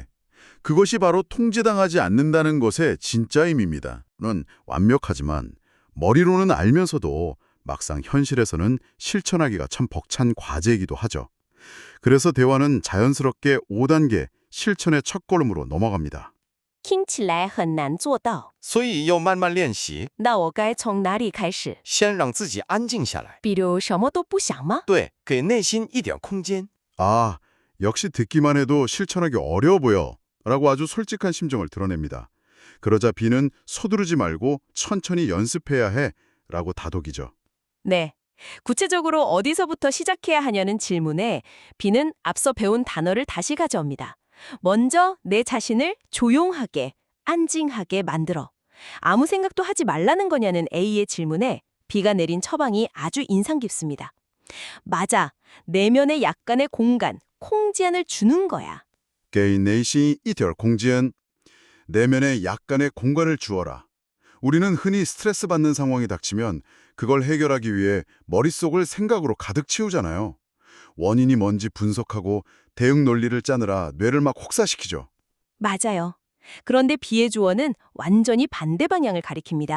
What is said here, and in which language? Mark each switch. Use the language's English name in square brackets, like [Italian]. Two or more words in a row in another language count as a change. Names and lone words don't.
[Korean] 그것이 바로 통제당하지 않는다는 것의 진짜 의미입니다. 는 완벽하지만 머리로는 알면서도 막상 현실에서는 실천하기가 참 벅찬 과제이기도 하죠. 그래서 대화는 자연스럽게 5단계 실천의 첫걸음으로 넘어갑니다. [Chinese] 听起来很难做到。所以要慢慢练习，那我该从哪里开始？先让自己安静下来。比如什么都不想吗？对，给内心一点空间。 [Korean] 역시 듣기만 해도 실천하기 어려워 보여 라고 아주 솔직한 심정을 드러냅니다. 그러자 B는 서두르지 말고 천천히 연습해야 해 라고 다독이죠. 네. 구체적으로 어디서부터 시작해야 하냐는 질문에 B는 앞서 배운 단어를 다시 가져옵니다. 먼저 내 자신을 조용하게, 안징하게 만들어. 아무 생각도 하지 말라는 거냐는 A의 질문에 B가 내린 처방이 아주 인상 깊습니다. 맞아. 내면에 약간의 공간, 空间을 주는 거야. [Chinese] 给内心一点空间. [Korean] 내면에 약간의 공간을 주어라. 우리는 흔히 스트레스 받는 상황이 닥치면 그걸 해결하기 위해 머릿속을 생각으로 가득 채우잖아요. 원인이 뭔지 분석하고 대응 논리를 짜느라 뇌를 막 혹사시키죠. 맞아요. 그런데 B의 조언은 완전히 반대 방향을 가리킵니다.